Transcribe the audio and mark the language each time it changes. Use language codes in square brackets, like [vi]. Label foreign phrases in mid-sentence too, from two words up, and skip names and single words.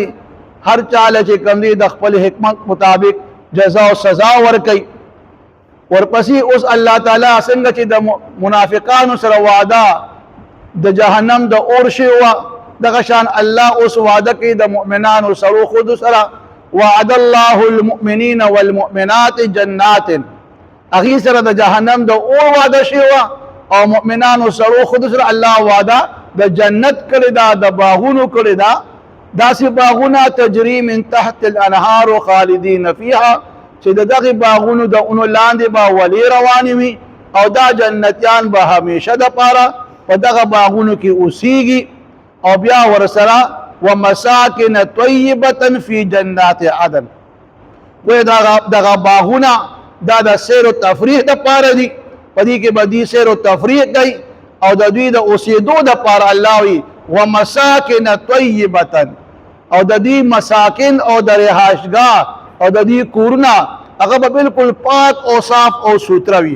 [ps] هر چاله چې کوم دي د خپل حکمت مطابق جزا او سزا ورکوي. ورپسې اوس الله تعالی څنګه چې د منافقانو سره وعده د جهنم د اور شی و، دغه شان الله اوس وعده کوي د مؤمنانو سره خود سره. [ar] وعد الله المؤمنین والمؤمنات جنات، [ps] اغي سره د جهنم د اور وعده شی و او مؤمنانو سره خود سره الله وعده د جنت کړی دا، د باغونو کړی دا، داسې باغونه [ar] تجری من تحت الانهار خالدین فیها [ps] چې دغه باغونو د اونو لاندې به ولی روانې وي او دا جنتیان به همیشه د پاره په دغه باغونو کې اوسیږي. او بیا ورسره [ar] ومساکن طیبه فی جنات عدن، [ps] وی دغه باغونه دا د سیر و تفریح د پاره دي، پدې کې بدی سیر و تفریح کوي او د دوی د اوسېدو د پاره الله وي [ar] ومساکن طیبه، [ps] او د دې مساکن او د رهاشګاه او د دې کورونه هغه به بالکل پاک او صاف او سوتره وي.